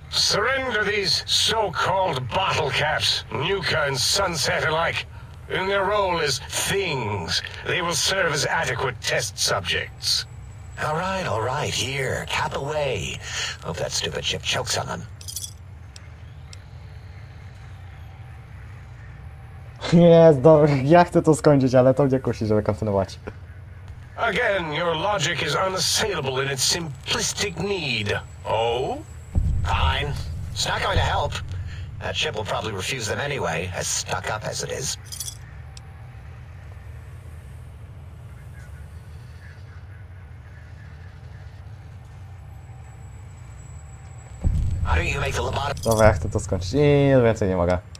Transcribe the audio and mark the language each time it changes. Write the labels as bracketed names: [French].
[English] Surrender these so-called bottle caps, Nuka and Sunset alike. In their role as things, they will serve as adequate test subjects. All right, here, cap away. Hope that stupid ship chokes on them. [Polish] Jest, dobra, ja chcę to skończyć, ale to mnie kusi, żeby kontynuować. [English] Again, your logic is unassailable in its simplistic need. Oh? Fine. It's not going to help. That ship will probably refuse them anyway, as stuck up as it is. How do you make the lobotomy? [Polish] Dobra, ja chcę to skończyć i więcej nie mogę.